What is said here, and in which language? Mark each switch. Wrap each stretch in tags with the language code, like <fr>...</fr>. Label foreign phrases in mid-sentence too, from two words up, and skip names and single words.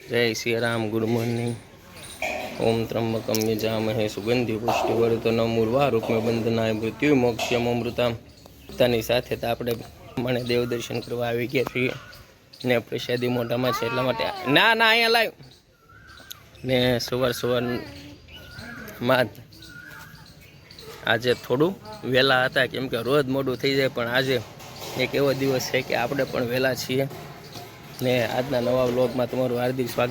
<hi>जय श्री राम।</hi> <en>good morning.</en> <sa>ओम त्र्यंबकम यजामहे सुगंधि पुष्टिवर्धनम उर्वारुकमे बंधनाय मृत्यु मोक्षम अमृतम।</sa> <gu>પોતાની સાથે તો આપણે મને દેવ દર્શન કરવા આવી ગયા છીએ ને પ્રસાદી મોઢામાં છે એટલા માટે ના ના અહીંયા લાવ ને સવારમાં આજે થોડું વહેલા હતા કેમ કે રોજ મોડું થઈ જાય પણ આજે એક એવો દિવસ છે કે આપણે પણ વહેલા છીએ ને આજના નવા વ્લોગમાં તમારું હાર્દિક સ્વાગત.</gu>